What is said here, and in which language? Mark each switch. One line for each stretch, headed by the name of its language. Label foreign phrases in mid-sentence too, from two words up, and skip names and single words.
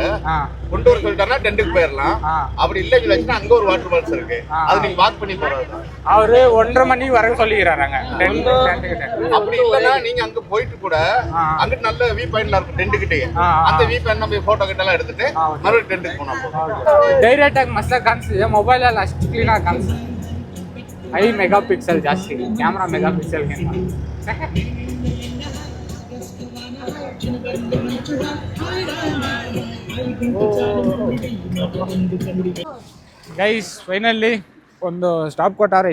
Tamil: கொண்டு வர சொல்லிட்டாருன்னா டென்ட்டுக்கு போயிடலாம். அப்படி இல்லை சொல்லிச்சுன்னா அங்க ஒரு
English: water falls
Tamil: இருக்கு, அது நீங்க வாக் பண்ணி போறது. அவரு 1:30 மணிக்கு வர சொல்லிக்கிறாங்க. அப்படி இல்லைன்னா நீங்க அங்க போயிட்டு கூட அங்கிட்டு நல்ல
English: view pointla
Tamil: இருக்கும் டென்ட் கிட்டே. அந்த
English: view point
Tamil: நம்ம போட்டோ கிட்ட எல்லாம் எடுத்துட்டு மறுபடியும் டென்ட்டுக்கு போனோம்.
Kannada: ಡೈರೆಕ್ಟ್ ಆಗಿ ಮಸ್ತಾಗಿ ಕಾಣಿಸ್ತಿದೆ. ಮೊಬೈಲ್ ಅಲ್ಲಿ ಅಷ್ಟು ಕ್ಲೀನ್ ಆಗಿ ಕಾಣಿಸ್ತಿದೆ. 5
English: mega pixel
Kannada: ಜಾಸ್ತಿ ಕ್ಯಾಮ್ರಾ
English: mega pixelginta. guys finally
Kannada: ಒಂದು ಸ್ಟಾಪ್ ಕೊಟ್ಟಾರೆ.